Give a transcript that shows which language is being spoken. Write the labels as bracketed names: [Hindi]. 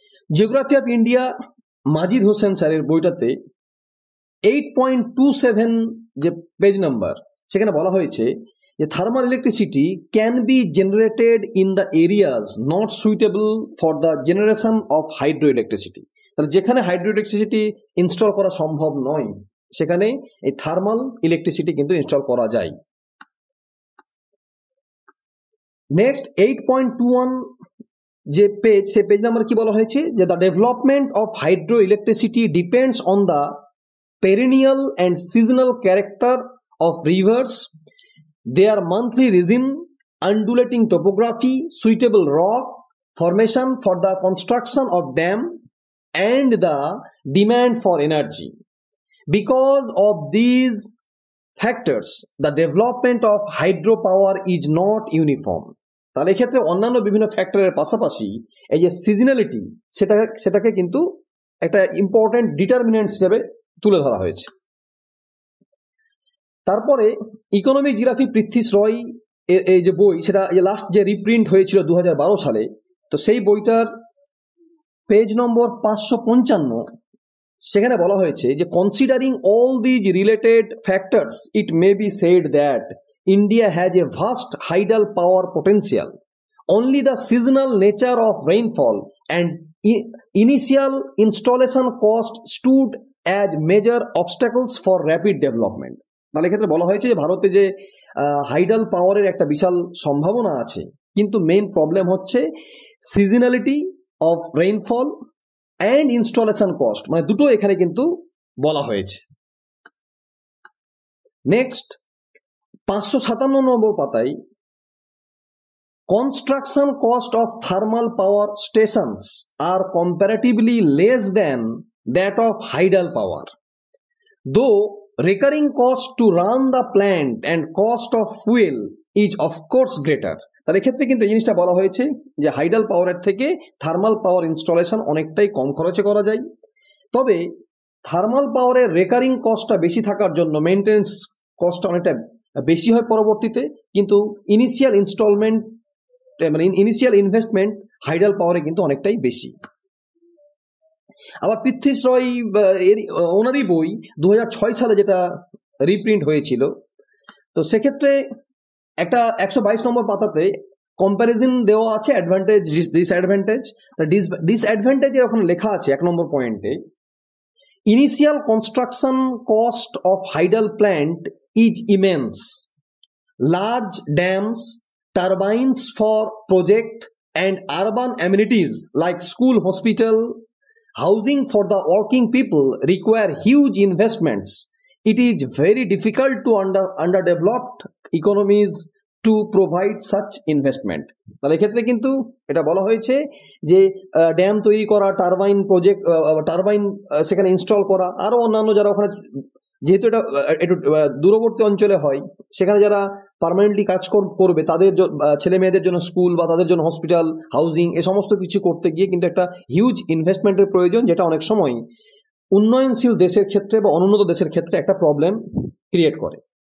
[Bangla] Geography of India মাজিদ হোসেন স্যারের বইটাতে 8.27 যে পেজ নাম্বার সেখানে বলা হয়েছে যে [English] Thermal electricity can be generated in the areas not suitable for the generation of hydro electricity. [Bangla] তাহলে যেখানে হাইড্রো ইলেকট্রিসিটি ইনস্টল করা সম্ভব নয় সেখানে এই থার্মাল ইলেকট্রিসিটি কিন্তু ইনস্টল করা যায়। নেক্সট 8.21 যে পেজ সে পেজ নাম্বার কি বলা হয়েছে যে [English] The development of hydro electricity depends on the perennial and seasonal character of rivers, their monthly regime, undulating topography, suitable rock formation for the construction of dam, and the demand for energy. Because of these factors, the development of hydropower is not uniform. [Bangla] তাহলে এক্ষেত্রে অন্যান্য বিভিন্ন ফ্যাক্টরের পাশাপাশি এই যে সিজনালিটি সেটাকে কিন্তু একটা ইম্পর্টেন্ট ডিটারমিনেন্ট হিসেবে তুলে ধরা হয়েছে। তারপরে ইকোনমিক জিওগ্রাফি পৃথ্বীশ রয় এই যে বই সেটা লাস্ট যে রিপ্রিন্ট হয়েছিল 2012 সালে, তো সেই বইটার পেজ নম্বর 555 সেখানে বলা হয়েছে যে [English] Considering all these related factors it may be said that India has a vast hydel power potential. Only the seasonal nature of rainfall and initial installation cost stood as major obstacles for rapid development. [Bangla] তাহলে ক্ষেত্রে বলা হয়েছে যে ভারতে যে হাইডাল পাওয়ারের একটা বিশাল সম্ভাবনা আছে কিন্তু মেইন প্রবলেম হচ্ছে [English] seasonality of rainfall and installation cost, [Bangla] মানে দুটো এখানে কিন্তু বলা হয়েছে। নেক্সট 557 নম্বর পাতায় [English] construction cost of thermal power stations are comparatively less than that of hydel power, though recurring cost to run the plant and cost of fuel is of course greater. [Bangla] তার ক্ষেত্রে কিন্তু এই জিনিসটা বলা হয়েছে যে হাইডাল পাওয়ারের থেকে থার্মাল পাওয়ার ইনস্টলেশন অনেকটাই কম খরচে করা যায়, তবে থার্মাল পাওয়ারের রেকারিং কস্টটা বেশি থাকার জন্য মেইনটেনেন্স কস্টটা অনেকটা বেশি হয় পরবর্তীতে, কিন্তু ইনিশিয়াল ইনস্টলমেন্ট মানে ইনিশিয়াল ইনভেস্টমেন্ট হাইডাল পাওয়ারে কিন্তু অনেকটাই বেশি। আবার পৃথ্বীশ রয় ওনারই বই 2006 সালে যেটা রিপ্রিন্ট হয়েছিল, তো সেক্ষেত্রে একটা 122 নম্বর পাতাতে কম্প্যারিজন দেওয়া আছে অ্যাডভান্টেজ ডিসঅ্যাডভান্টেজ। ডিসঅ্যাডভান্টেজের ওখানে লেখা আছে 1 নম্বর পয়েন্টে, [English] Initial construction cost of hydel plant is immense, large dams, turbines for project and urban amenities like school, hospital, housing for the working people require huge investments. It is very difficult to underdeveloped economies to provide such investment. [Bangla] তাহলে এক্ষেত্রে কিন্তু এটা বলা হয়েছে যে dam তৈরি করা, turbine সেখানে ইনস্টল করা, আরো অন্যান্য যারা ওখানে, যেহেতু এটা একটু দূরবর্তী অঞ্চলে হয়, সেখানে যারা পার্মানেন্টলি কাজ করবে তাদের ছেলে মেয়েদের জন্য স্কুল বা তাদের জন্য হসপিটাল, হাউজিং, এ সমস্ত কিছু করতে গিয়ে কিন্তু একটা হিউজ ইনভেস্টমেন্টের প্রয়োজন, যেটা অনেক সময় উন্নয়নশীল দেশের ক্ষেত্রে বা অনুন্নত দেশের ক্ষেত্রে একটা প্রবলেম ক্রিয়েট করে।